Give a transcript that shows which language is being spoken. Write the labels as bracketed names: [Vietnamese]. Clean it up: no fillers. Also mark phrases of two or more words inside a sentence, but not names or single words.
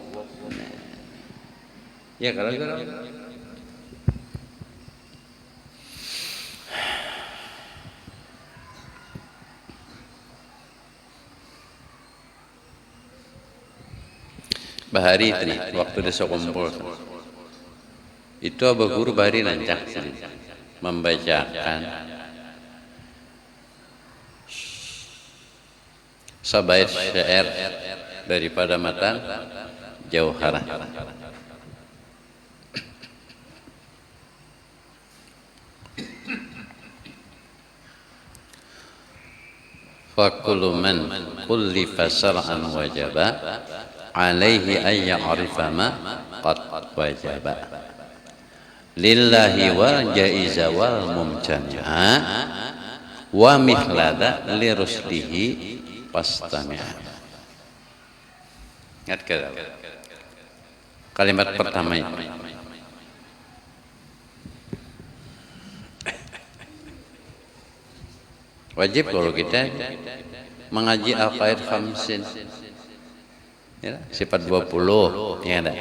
[Banjar] Ya kalau bahari tadi waktu desa kumpul itu Abah Guru bahari rancak membacakan sabait syair daripada matan Jauharah. [Arabic] فكل من كلف شرعا وجب عليه أن يعرف ما قد وجبا لله والجائز والممتنعا ومثل ذا لرسله فاستمعا. [Indonesian] Ingat ke kalimat pertama itu. Wajib kalau kita mengaji [Arabic] العقائد الخمسين, [Indonesian] ya, sifat 20, ya ada.